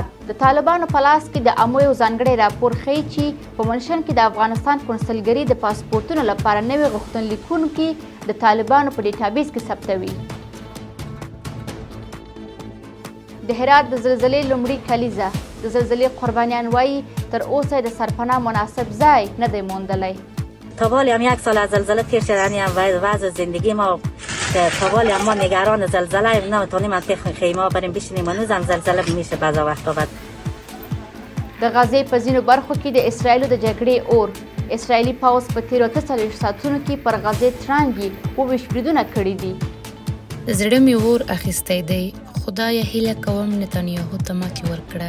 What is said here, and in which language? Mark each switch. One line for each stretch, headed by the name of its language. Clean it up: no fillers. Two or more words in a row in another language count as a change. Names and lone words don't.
Pashto: د طالبانو په لاس کې د امو یو ځانګړی راپور ښیي چې په منشن کې د افغانستان کنسلګري د پاسپورتونو لپاره نوي غوښتنلیکونکي د طالبانو په ډیټابیس کې ثبتوي. د هرات د زلزلې لومړی کلیزه. د زلزلې قربانیان وایي تر اوسه د سرپناه مناسب ځای نه دی موندلی.
Persian: تا بالی هم 1 سال از زلزله تیر شد. یعنی وضع زندگی ما تا بالی هم ما نگران زلزله نمیتونیم از خیمه بریم بشینیم. هنوزم زلزله میشه بعضا وقتا بعد.
Pashto: د غزې په ځینو برخو کې د اسرائیلو د جګړې اور. اسرائیلي پوځ په تیرو 48 ساعتونو کې پر غزې ترانګي 22 بریدونه کړي دي. زړه مې اور اخیستی دی. خدایا هیله کوم نتانیاهو ته ماتې ورکړه.